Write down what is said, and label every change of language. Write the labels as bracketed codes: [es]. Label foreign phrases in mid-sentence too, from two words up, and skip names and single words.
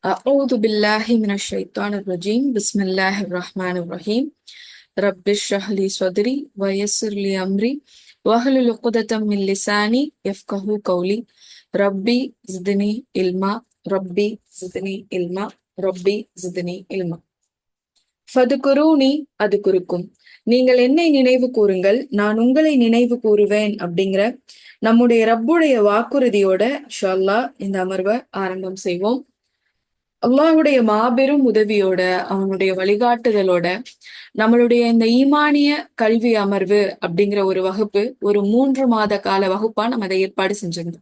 [ar] أعوذ بالله من الشيطان الرجيم بسم الله الرحمن الرحيم رب اشرح لي صدري ويسر لي أمري واحلل عقدة من لساني يفقهوا قولي ربي زدني علما ربي زدني علما ربي زدني علما فاذكروني أذكركم. [ta] நீங்கள் என்னை நினைவு கூறுங்கள், நான் உங்களை நினைவு கூறுவேன் அப்படிங்கிற நம்முடைய ரப்புடைய வாக்குறுதியோட இன்ஷா அல்லாஹ் இந்த அமர்வை ஆரம்பம் செய்வோம். அல்லாஹுடைய மாபெரும் உதவியோட, அவனுடைய வழிகாட்டுதலோட நம்மளுடைய இந்த ஈமானிய கல்வி அமர்வு அப்படிங்கிற ஒரு வகுப்பு ஒரு 3 மாத கால வகுப்பா நம்ம அதை ஏற்பாடு செஞ்சிருந்தோம்.